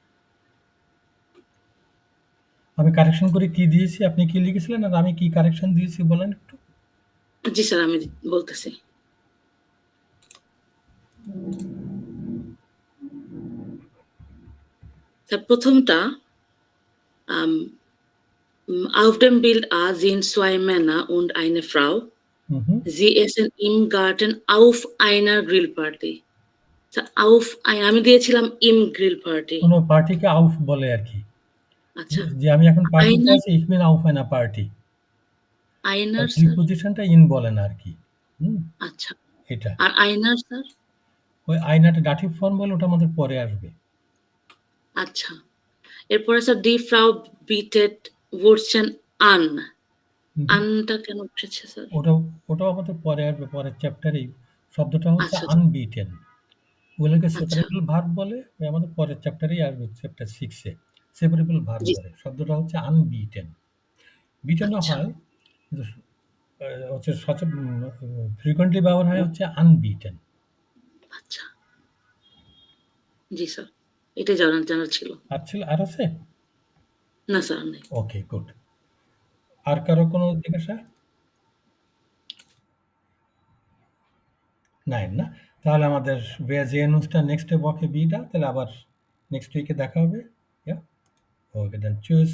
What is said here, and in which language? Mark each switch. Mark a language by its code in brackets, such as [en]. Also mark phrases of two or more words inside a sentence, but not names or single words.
[bn] আমি কারেকশন করে কি দিয়েছি, আপনি কি লিখেছিলেন আর আমি কি কারেকশন দিয়েছি বলেন একটু? জি স্যার, আমি বলতেছি। স্যার প্রথমটা আম [de] Auf dem Bild A sind 2 Männer und eine Frau. হুম, হুম। Sie essen im Garten auf einer Grillparty. [bn] স্যার আমি দিয়েছিলাম [de] im Grillparty. [bn] কোনো পার্টিকে আউফ বলে আরকি। আচ্ছা। যে আমি এখন পার্টিতে Einer আছি, [de] ich bin auf einer Party। [bn] আর einer স্যার। প্রিপজিশনটা ইন বলেন আরকি। হুম? আচ্ছা। এটা। আর einer স্যার? ওই আয়নাটা ডাটিভ ফর্ম বলে ওটা আমাদের পরে আসবে। আচ্ছা। এরপরে স্যার [de] die Frau bietet Würstchen an. হুম, হুম। [bn] আনটা কেন বসেছে স্যার? ওটাও আমাদের পরে আসবে, পরের চ্যাপ্টারেই। শব্দটা হচ্ছে আচ্ছা, আনবিটেন। ওগুলোকে আচ্ছা। সেপারেবল ভার্ব বলে, ওই আমাদের পরের চ্যাপ্টারেই আসবে, চ্যাপ্টার 6 এ। সেপারেবল ভার্ব জি, বলে। শব্দটা হচ্ছে আনবিটেন। বিটেনও আচ্ছা, হয় কিন্তু হচ্ছে ফ্রিকোয়েন্টলি ব্যবহার হয় হচ্ছে আনবিটেন। আচ্ছা। জি স্যার। এটাই জানার ছিল। আর আছে? না স্যার আর নাই। ওকে গুড। আর কারো কোনো জিজ্ঞাসা? নাই না? তাহলে আমাদের [de] wer sehen uns dann nächste Woche wieder? [bn] তাহলে আবার [en] next week [bn] দেখা হবে। Ja? Okay, [de] dann tschüss.